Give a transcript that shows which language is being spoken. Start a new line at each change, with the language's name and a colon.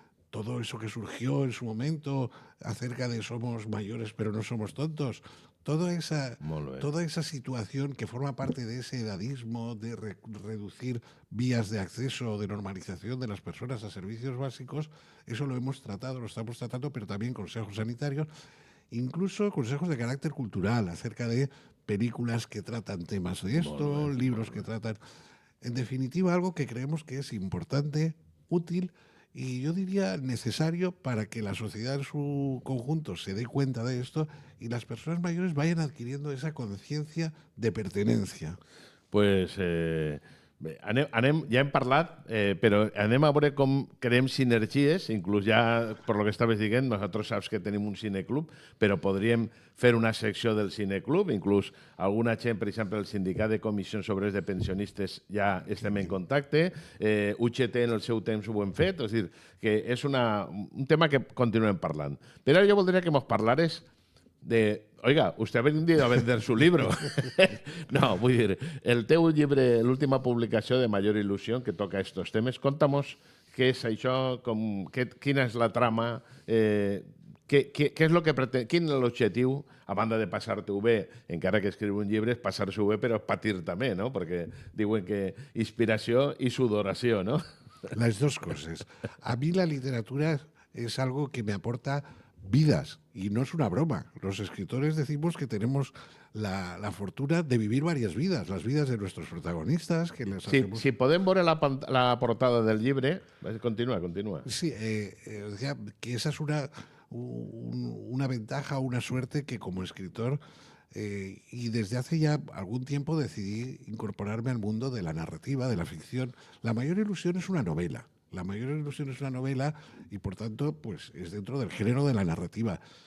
Spanish: Todo eso que surgió en su momento acerca de somos mayores pero no somos tontos, toda esa situación que forma parte de ese edadismo, de reducir vías de acceso, de normalización de las personas a servicios básicos, eso lo hemos tratado, lo estamos tratando, pero también consejos sanitarios, incluso consejos de carácter cultural acerca de películas que tratan temas de esto, libros que tratan... En definitiva, algo que creemos que es importante, útil y yo diría necesario para que la sociedad en su conjunto se dé cuenta de esto y las personas mayores vayan adquiriendo esa conciencia de pertenencia.
Catalan: Pues ja hem parlat, però anem a veure com creem sinergies, inclús ja, per lo que estaves dient, nosaltres saps que tenim un cineclub, però podríem fer una secció del cineclub, inclús alguna gent, per exemple, el sindicat de comissions obreres de pensionistes ja estem en contacte, UGT en el seu temps ho hem fet, és a dir, que és un tema que continuem parlant. Però ara jo voldria que mos parlares de...
Spanish: Oiga, usted ha venido a vender su libro.
Catalan: No, vull dir, el teu llibre, l'última publicació de Mayor Ilusión, que toca estos temes, conta'mos què és això, quina és la trama, què és lo que pretén, quin és l'objectiu, a banda de passar-te-ho bé, encara que escriu un llibre, és passar-se-ho bé, però patir també, no? Perquè diuen que inspiració i sudoració, ¿no?
Spanish: Las dos cosas. A mí la literatura es algo que me aporta vidas, y no es una broma. Los escritores decimos que tenemos la fortuna de vivir varias vidas, las vidas de nuestros protagonistas. Que les hacemos...
Catalan: Si podem veure la portada del llibre, continua.
Spanish: Sí, decía que esa es una ventaja, una suerte que como escritor, y desde hace ya algún tiempo decidí incorporarme al mundo de la narrativa, de la ficción. La Mayor Ilusión es una novela. La Mayor Ilusión es una novela y, por tanto, pues es dentro del género de la narrativa.